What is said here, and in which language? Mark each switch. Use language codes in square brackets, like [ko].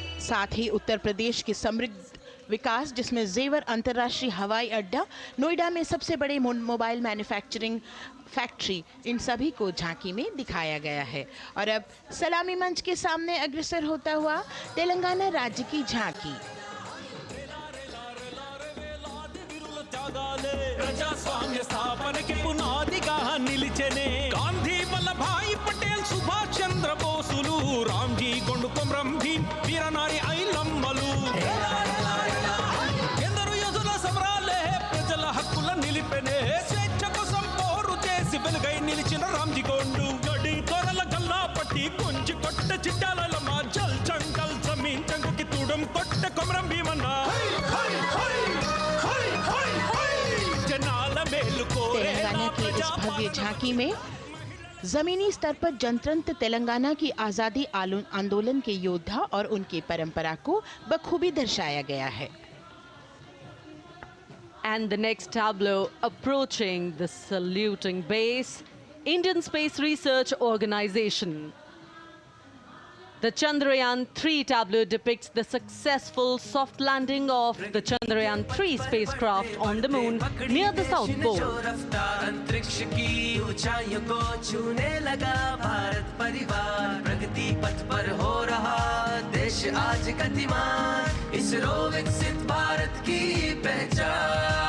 [hi] साथ ही उत्तर प्रदेश की समृद्ध विकास जिसमें जेवर अंतर्राष्ट्रीय हवाई अड्डा, नोएडा में सबसे बड़े मोबाइल मैन्युफैक्चरिंग फैक्ट्री, इन सभी को झांकी में दिखाया गया है। और अब सलामी मंच के सामने अग्रसर होता हुआ तेलंगाना राज्य की झांकी। [te] ప్రజాస్వామ్య స్థాపనకి పునాదిగా నిలిచెనే గాంధీ వల్లభాయ్ పటేల్ సుభాష్ చంద్ర బోసులు రామ్జీ గొండు కొమరం భీమ్ వీరనారి ఐలమ్మలు ఎందరో యోధుల సమరాలే ప్రజల హక్కుల నిలిపెనే స్వేచ్ఛ కోసం పోరు చేసి వెలుగై నిలిచిన రామ్జీ గొండు గడి కొరల గల్లా పట్టి కొంచి కొట్ట చిట్టాలమ్మ జల్ చంకల్ జమీన్ చంకుకి తుడం కొట్ట కొమరం భీమన్న [hi] तेलंगाना की इस भव्य झांकी में जमीनी स्तर पर जनतंत्र तेलंगाना की आजादी आंदोलन के योद्धा और उनकी परंपरा को बखूबी दर्शाया गया है। [en] And the next tableau approaching the saluting base, Indian Space Research Organization. The Chandrayaan-3 tableau depicts the successful soft landing of the Chandrayaan-3 spacecraft on the moon near the South Pole. [hi] अंतरिक्ष की ऊंचाइयों को छूने लगा भारत परिवार, प्रगति पथ पर हो रहा देश आज गतिमान, इसरो विकसित भारत की पहचान।